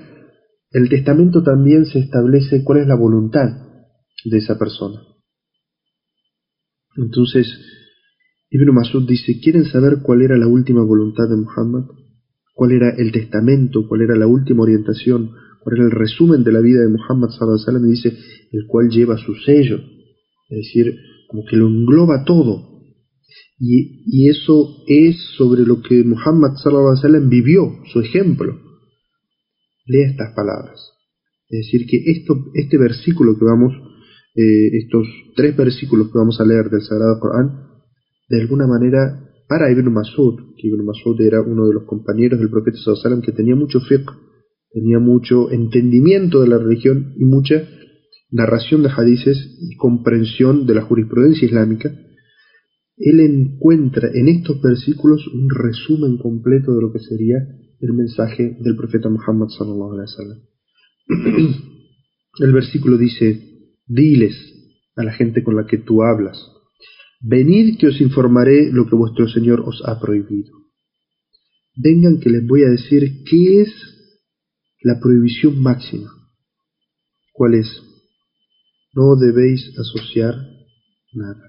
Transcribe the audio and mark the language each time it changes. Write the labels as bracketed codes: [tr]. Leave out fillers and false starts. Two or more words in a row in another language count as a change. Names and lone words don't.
[es] El testamento también se establece cuál es la voluntad de esa persona. Entonces, Ibn Mas'ud dice: ¿quieren saber cuál era la última voluntad de Muhammad? ¿Cuál era el testamento? ¿Cuál era la última orientación? ¿Cuál era el resumen de la vida de Muhammad [ar] صلى الله عليه وسلم? [es] Y dice: el cual lleva su sello, es decir, como que lo engloba todo. Y eso es sobre lo que Muhammad [ar] صلى الله عليه وسلم [es] vivió, su ejemplo. Lea estas palabras. Es decir, que este versículo que vamos, estos 3 versículos que vamos a leer del Sagrado Corán, de alguna manera, para Ibn Mas'ud, que Ibn Mas'ud era uno de los compañeros del profeta [ar] صلى الله عليه وسلم, [es] que tenía mucho fiqh, tenía mucho entendimiento de la religión y mucha narración de hadices y comprensión de la jurisprudencia islámica, él encuentra en estos versículos un resumen completo de lo que sería el mensaje del profeta Muhammad [ar] صلى الله عليه وسلم. [es] El versículo dice: diles a la gente con la que tú hablas: venid que os informaré lo que vuestro Señor os ha prohibido. Vengan que les voy a decir qué es la prohibición máxima. ¿Cuál es? No debéis asociar nada.